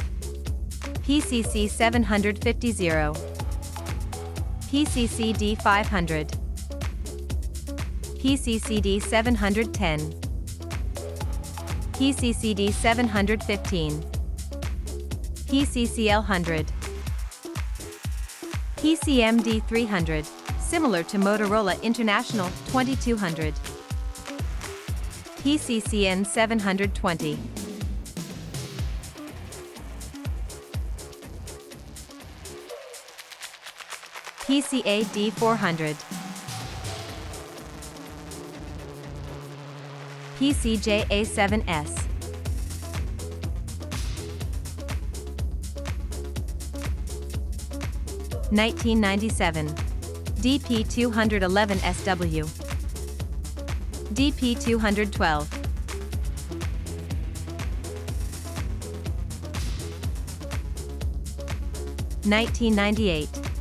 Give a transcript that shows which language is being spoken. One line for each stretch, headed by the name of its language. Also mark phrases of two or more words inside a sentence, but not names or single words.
English: PCC 750, PCC D 500, PCC D 710, PCC D 715, PCCL 100, PCM D 300, similar to Motorola International 2200, PCCN 720. PCA D 400, PCJ A7S, (1997) DP 211 SW, DP 212, (1998)